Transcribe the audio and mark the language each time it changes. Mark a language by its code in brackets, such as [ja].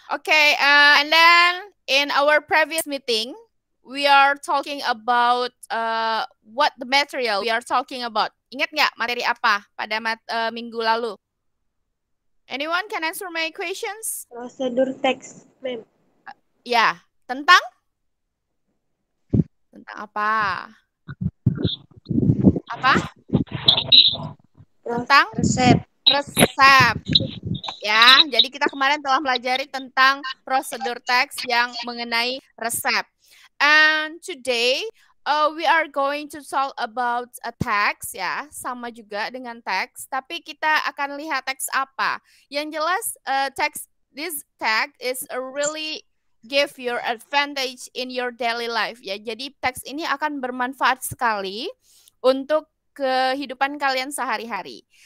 [en] Okay, and then in our previous meeting, we are talking about what the material we are talking about. [id] Ingat nggak materi apa pada minggu lalu? [en] Anyone can answer my questions? [id] Prosedur teks, ma'am. Ya, tentang apa? Apa? Tentang resep. Ya, jadi kita kemarin telah pelajari tentang prosedur teks yang mengenai resep. [en] And today we are going to talk about a text [id] ya, sama juga dengan teks, tapi kita akan lihat teks apa. Yang jelas [en] this text is a really give your advantage in your daily life ya. [id] Jadi teks ini akan bermanfaat sekali untuk kehidupan kalian sehari-hari.